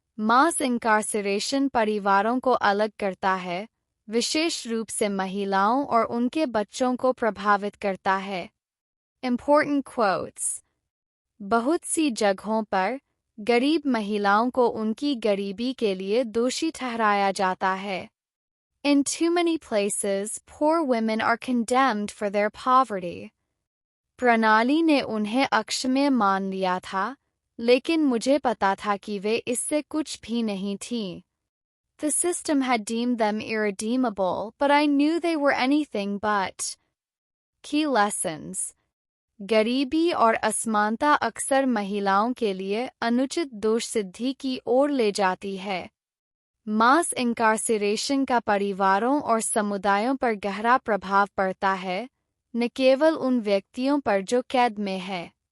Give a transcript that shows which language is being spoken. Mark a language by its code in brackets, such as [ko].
[hi] मास इंकार्सिरेशन परिवारों को अलग करता है, विशेष रूप से महिलाओं और उनके बच्चों को प्रभावित करता है। [en] Important quotes: [hi] बहुत सी जगहों पर गरीब महिलाओं को उनकी गरीबी के लिए दोषी ठहराया जाता है। [en] In too many places, poor women are condemned for their poverty। [hi] प्रणाली ने उन्हें अक्षम्य मान लिया था, लेकिन मुझे पता था कि वे इससे कुछ भी नहीं थीं। [en] The system had deemed them irredeemable, but I knew they were anything but। Key lessons: [hi] गरीबी और असमानता अक्सर महिलाओं के लिए अनुचित दोष सिद्धि की ओर ले जाती है। मास इंकार्सिरेशन का परिवारों और समुदायों पर गहरा प्रभाव पड़ता है, न केवल उन व्यक्तियों पर जो कैद में है।